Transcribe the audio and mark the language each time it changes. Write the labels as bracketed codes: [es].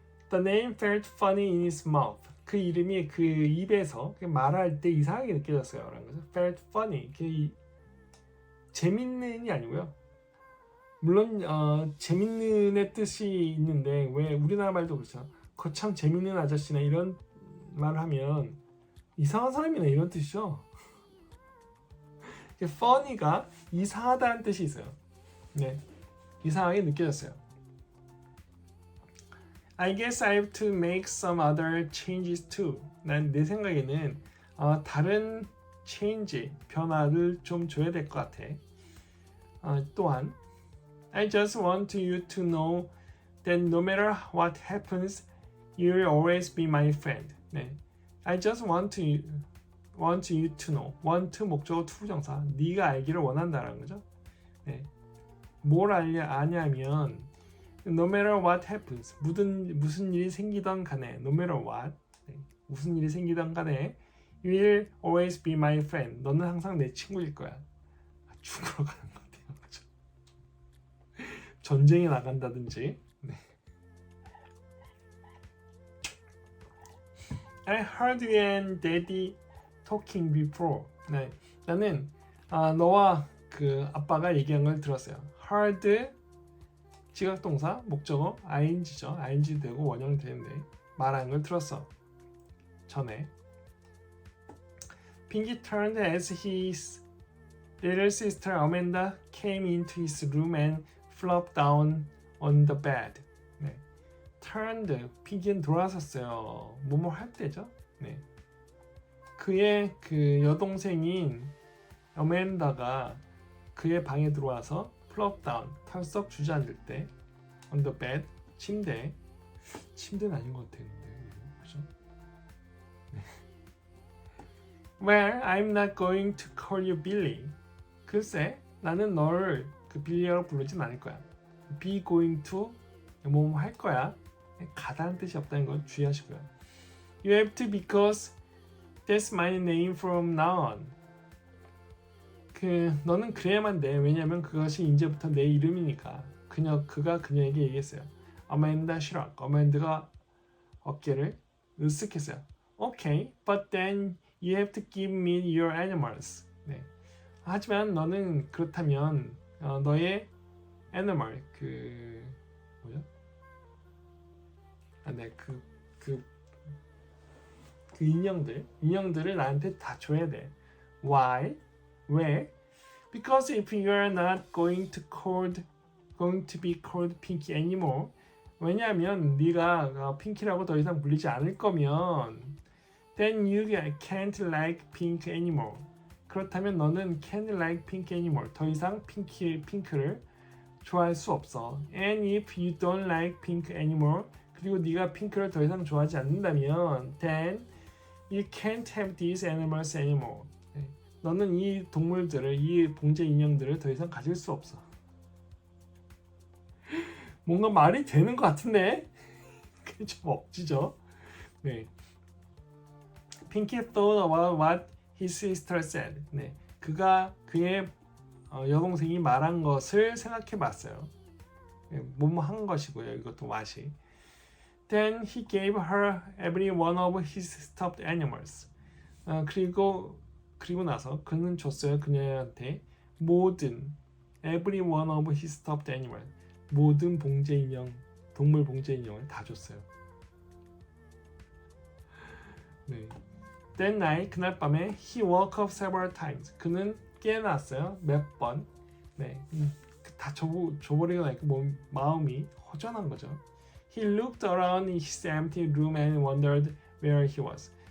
[en] The name felt funny in his mouth. [ko] 그 이름이 그 입에서 말할 때 이상하게 느껴졌어요. 라는 거죠. [en] Felt funny. [ko] 재밌는이 아니고요. 물론 재밌는의 뜻이 있는데 왜 우리나라 말도 그렇죠. 거참 재밌는 아저씨나 이런 말을 하면 이상한 사람이네 이런 뜻이죠. funny가 이상하다는 뜻이 있어요. 네, 이상하게 느껴졌어요. [en] I guess I have to make some other changes too. [ko] 난 내 생각에는 다른 change, 변화를 좀 줘야 될 것 같아. 또한 [en] I just want you to know that no matter what happens, you will always be my friend. [ko] 네. [en] I just want you to know. [ko] want 목적어 투부정사. 네가 알기를 원한다라는 거죠. 네. 뭘 아냐면 [en] no matter what happens. [ko] 무슨 일이 생기던 간에 [en] no matter what. [ko] 네. 무슨 일이 생기던 간에 [en] you will always be my friend. [ko] 너는 항상 내 친구일 거야. 죽으러 가는 것 같아요. 그렇죠? 전쟁에 나간다든지. 네. [en] I heard you and Daddy talking before. [ko] 네. 나는 너와 그 아빠가 얘기한 걸 들었어요. heard 지각동사 목적어 ing죠. ing 되고 원형이 되는데 말하는 걸 들었어. 전에. [en] Pinky turned as his little sister Amanda came into his room and flopped down on the bed. [ko] 네. turned, 핑키는 돌아섰어요. 뭐뭐 할 때죠. 네. 그의 그 여동생인 어멘다가 그의 방에 들어와서 [en] flop down, [ko] 털썩 주저앉을 때 [en] on the bed, [ko] 침대는 아닌 것 같았는데 그죠? 네. [en] Well, I'm not going to call you Billy. [ko] 글쎄, 나는 너를 그 빌리라고 부르진 않을 거야. [en] Be going to [ko] 뭐뭐 할 거야. 가다는 뜻이 없다는 거 주의하시고요. [en] You have to because that's my name from now on. [ko] 너는 그래야만 돼. 왜냐면 그것이 이제부터 내 이름이니까. 그가 그녀에게 얘기했어요. 어맨다 시락. 어맨드가 어깨를 으쓱했어요. [en] Okay, but then you have to give me your animals. [ko] 네. 하지만 너는 그렇다면 너의 animal 뭐죠? 그 인형들을 나한테 다 줘야 돼. [en] Why? [ko] 왜? [en] Because if you are not going to be called Pinky anymore. [ko] 왜냐하면 네가 핑키라고 더 이상 불리지 않을 거면 [en] then you can't like pink anymore. [ko] 그렇다면 너는 [en] can't like pink anymore. [ko] 더 이상 핑크를 좋아할 수 없어. [en] And if you don't like pink anymore. [ko] 그리고 네가 핑크를 더 이상 좋아하지 않는다면 [en] then you can't have these animals anymore. [ko] 너는 이 동물들을, 이 봉제 인형들을 더 이상 가질 수 없어. 뭔가 말이 되는 것 같은데? 그게 좀 억지죠? 네. [en] Pinky thought about what his sister said. [ko] 네. 그의 여동생이 말한 것을 생각해 봤어요. 네, 뭐뭐 한 것이고요. 이것도 맛이. [en] Then he gave her every one of his stuffed animals. [ko] 그리고 나서 그는 줬어요. 그녀한테 모든 [en] every one of his stuffed animals. [ko] 모든 봉제 인형, 동물 봉제 인형을 다 줬어요. 네. [en] That night, [ko] 그날 밤에 [en] he woke up several times. [ko] 그는 깨어났어요. 몇 번. 네. 다 줘버리고 나니까 마음이 허전한 거죠. [en] He looked around his empty room and wondered where he was.